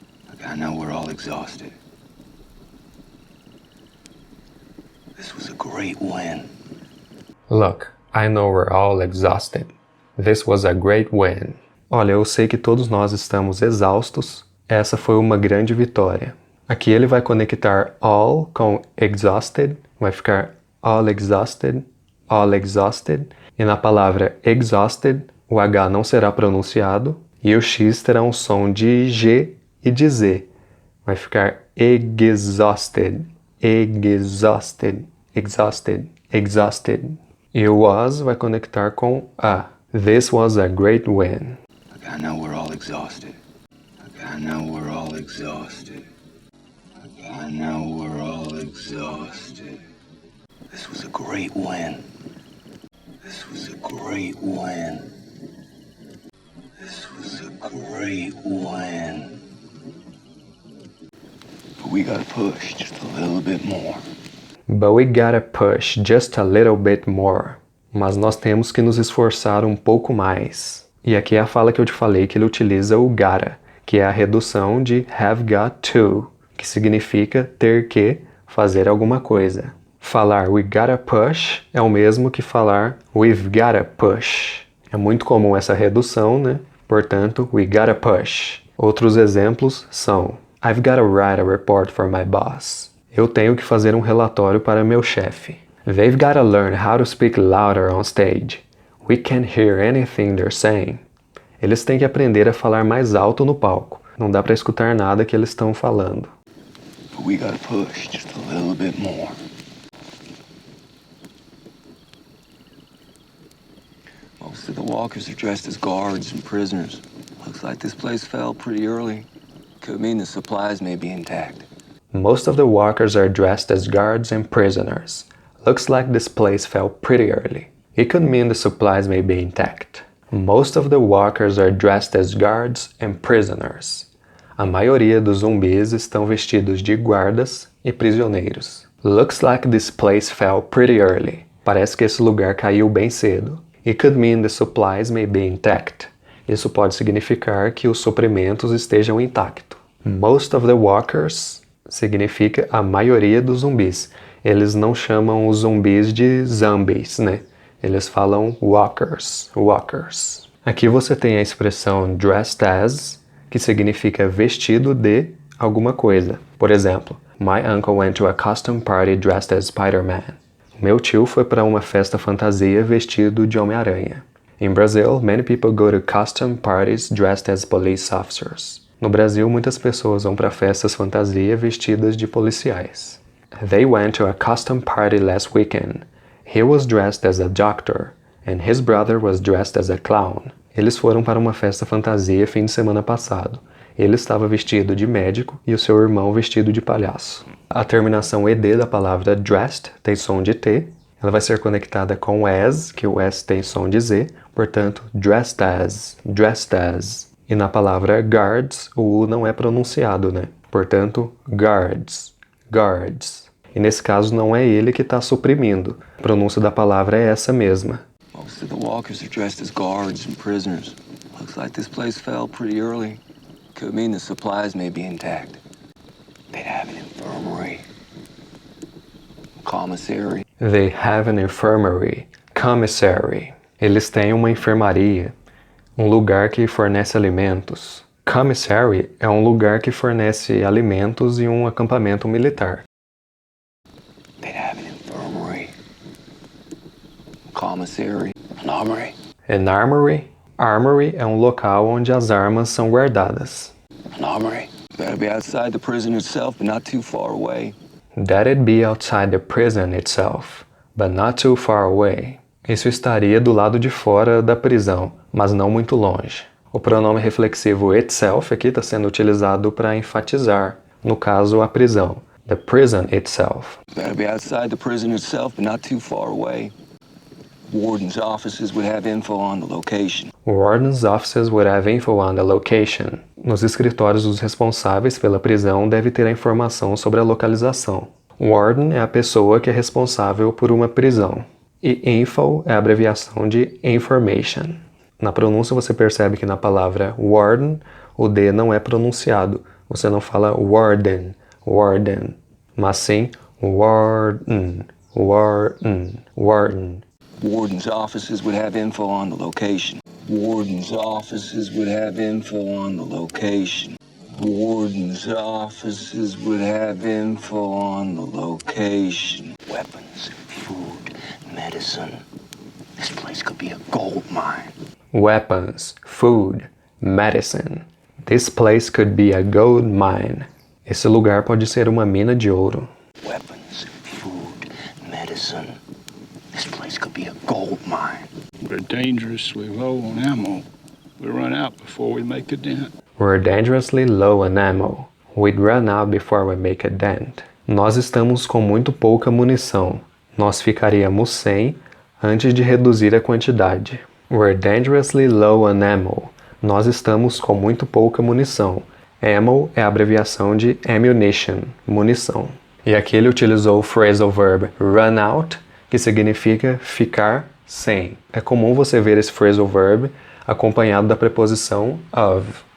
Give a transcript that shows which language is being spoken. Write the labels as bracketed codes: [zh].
[en] Look, I know we're all exhausted. This was a great win. Look, I know we're all exhausted. This was a great win. [pt] Olha, eu sei que todos nós estamos exaustos. Essa foi uma grande vitória. Aqui ele vai conectar all com exhausted. Vai ficar [en] all exhausted, all exhausted. [pt] E na palavra exhausted, o H não será pronunciado. E o X terá um som de G e de Z. Vai ficar [en] exhausted, exhausted, exhausted, exhausted. [pt] E o was vai conectar com a. [en] This was a great win. Look, I know we're all exhausted. Look, I know we're all exhausted. Look, I know we're all exhausted. This was a great win. This was a great win. This was a great win. But we gotta push just a little bit more. But we gotta push just a little bit more. [pt] Mas nós temos que nos esforçar um pouco mais. E aqui é a fala que eu te falei que ele utiliza o gotta, que é a redução de [en] have got to, [pt] que significa ter que fazer alguma coisa. Falar [en] we gotta push [pt] é o mesmo que falar [en] we've gotta push. [pt] É muito comum essa redução, né? Portanto, [en] we gotta push. [pt] Outros exemplos são [en] I've gotta write a report for my boss. [pt] Eu tenho que fazer um relatório para meu chefe. [en] They've gotta learn how to speak louder on stage. We can't hear anything they're saying. [pt] Eles têm que aprender a falar mais alto no palco. Não dá para escutar nada que eles estão falando. [en] But we gotta push just a little bit more. Most of the walkers are dressed as guards and prisoners. Looks like this place fell pretty early. Could mean the supplies may be intact. Most of the walkers are dressed as guards and prisoners. Looks like this place fell pretty early. It could mean the supplies may be intact. Most of the walkers are dressed as guards and prisoners. [pt] A maioria dos zumbis estão vestidos de guardas e prisioneiros. [en] Looks like this place fell pretty early. [pt] Parece que esse lugar caiu bem cedo. [en] It could mean the supplies may be intact. [pt] Isso pode significar que os suprimentos estejam intactos. [en] Most of the walkers [pt] significa a maioria dos zumbis. Eles não chamam os zumbis de zombies, né? Eles falam walkers, walkers. Aqui você tem a expressão dressed as, que significa vestido de alguma coisa. Por exemplo, [en] my uncle went to a costume party dressed as Spider-Man. [pt] Meu tio foi para uma festa fantasia vestido de Homem-Aranha. [en] In Brazil, many people go to costume parties dressed as police officers. [pt] No Brasil, muitas pessoas vão para festas fantasia vestidas de policiais. [en] They went to a costume party last weekend. He was dressed as a doctor, and his brother was dressed as a clown. [pt] Eles foram para uma festa fantasia fim de semana passado. Ele estava vestido de médico e o seu irmão vestido de palhaço. A terminação ed da palavra dressed tem som de T. Ela vai ser conectada com as, que o S tem som de Z. Portanto, [en] dressed as, dressed as. [pt] E na palavra guards, o U não é pronunciado, né? Portanto, guards, guards. E nesse caso não é ele que está suprimindo. A pronúncia da palavra é essa mesma. [en] Most of the walkers are dressed as guards and prisoners. Looks like this place fell pretty early. Could mean the supplies may be intact. They'd have an infirmary. Commissary. They have an infirmary. [pt] Commissary. Eles têm uma enfermaria. Um lugar que fornece alimentos. Commissary é um lugar que fornece alimentos e um acampamento militar. [en] They'd have an infirmary, commissary, an armory. An armory. [pt] Armory é um local onde as armas são guardadas. [en] An armory. Better be outside the prison itself, but not too far away. That'd be outside the prison itself, but not too far away. [pt] Isso estaria do lado de fora da prisão, mas não muito longe. O pronome reflexivo itself aqui está sendo utilizado para enfatizar, no caso, a prisão. [en] The prison itself. Better be outside the prison itself, but not too far away. Warden's offices would have info on the location. Warden's offices would have info on the location. [pt] Nos escritórios dos responsáveis pela prisão deve ter a informação sobre a localização. Warden é a pessoa que é responsável por uma prisão. E info é a abreviação de information. Na pronúncia você percebe que na palavra warden o D não é pronunciado. Você não fala warden, warden, mas sim warden, warden, warden. [en] Warden's offices would have info on the location. Warden's offices would have info on the location. Warden's offices would have info on the location. Weapons, food, medicine. This place could be a gold mine. Weapons, food, medicine. This place could be a gold mine. [pt] Esse lugar pode ser uma mina de ouro. [en] Weapons, food, medicine. This place could be a gold mine. We're dangerously low on ammo. We run out before we make a dent. We're dangerously low on ammo. We'd run out before we make a dent. [pt] Nós estamos com muito pouca munição. Nós ficaríamos sem antes de reduzir a quantidade. [en] We're dangerously low on ammo. [pt] Nós estamos com muito pouca munição. Ammo é a abreviação de ammunition, munição. E aqui ele utilizou o phrasal verb run out, que significa ficar sem. É comum você ver esse phrasal verb acompanhado da preposição of.